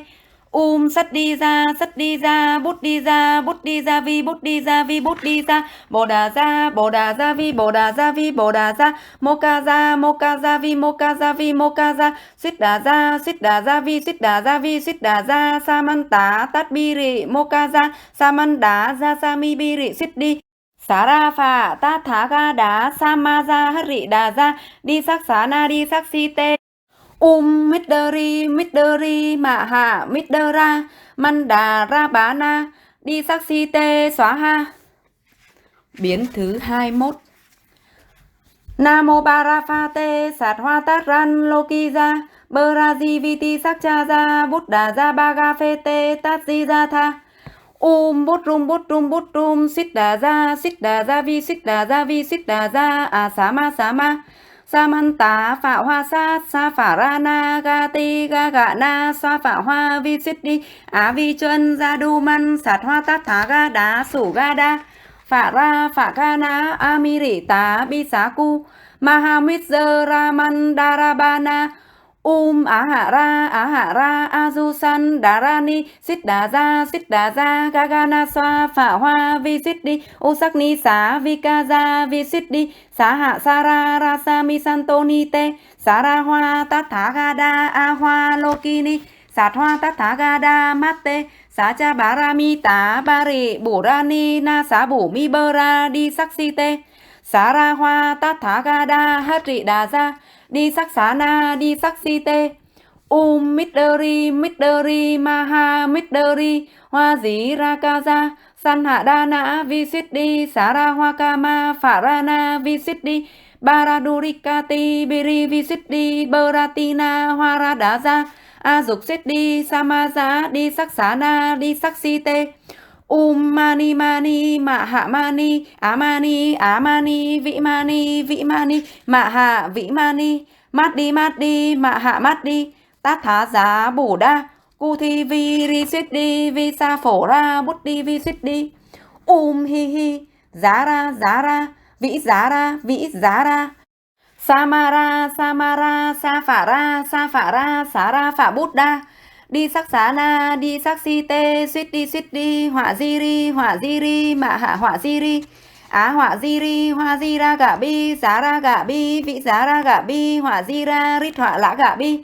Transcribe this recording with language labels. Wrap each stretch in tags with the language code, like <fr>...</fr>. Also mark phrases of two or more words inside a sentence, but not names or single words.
<sa>Sắt đi ra, bút đi ra, bút đi ra vi, bút đi ra vi, bút đi ra, bồ đà ra vi, bồ đà ra vi, bồ đà ra, mô ca ra vi, mô ca ra vi, mô ca ra, xít đà ra vi, xít đà ra vi, xít đà ra, sa man tá, tát bi rị, mô ca ra, sa man đá, ra sa mi bi rị, xít đi. Xá ra phà, tát thá ga đá, sa ma ra, hất rị đà ra, đi sắc xá na, đi sắc si tê. Midori, mạ hạ, Midera, Manda ra bá na, đi sắc si tê xóa ha.</sa> <vi>Biến thứ 21.</vi> <sa>Namo Barafa te sát hoa tát ran loki ra, Baraji viti sắc cha ra, Buddha ra baga phê tê tát di ra tha. Bút rum, xít đà ra vi, xít đà ra vi, xít đà ra, xá ma. Samanta phạ hoa sát, sa phả ra na, ga ti ga gạ na, sa phả hoa vi xít đi, vi chân ra đu man, sát hoa tát thá ga đá, sủ ga đa, phạ ra phạ ga na, mi rỉ tá, bi xá cu, mahamit dơ ra man đa ra ba na, hạ ra, azu san, đá ra ni, xít đá ra, ga ga na xoa, phạ hoa vi xít đi, sắc ni xá, vi ca ra, vi xít đi, xá hạ sa ra, ra sa mi santo ni te, xá ra hoa, tát thá ga đa, a hoa loki ni, sát hoa tát thá ga đa, mát te, xá cha bá ra mi tá, ba rị, bổ ra ni, na xá bổ mi bơ ra, đi sắc si te, xá ra hoa, tát thá ga đa, hất rị đà ra, đi sắc xá na, đi sắc si tê. Midori, maha, midori, hoa dí ra ca ra, san hạ đa nã, vi xít đi, xá ra hoa ca ma, phả ra na, vi xít đi, baradurikati, biri vi xít đi, baratina, hoa ra đá ra, dục xít đi, sama giá, đi sắc xá na, đi sắc si tê. Mani, mạ hạ mani, amani, vĩ mani, mạ hạ vĩ mani, mát đi, mạ hạ mát đi, tát thá giá bổ đa, cu thi vi ri xít đi, vi sa phổ ra, bút đi vi xít đi. Hi, giá ra, vĩ giá ra, samara, sa phả ra, xá ra phả bút đa, đi sắc xá na, đi sắc si tê, xít đi, họa di ri, mạ hạ họa di ri, họa di ri, hoa di ra gạ bi, giá ra gạ bi, vị giá ra gạ bi, họa di ra, rít họa lã gạ bi,</sa>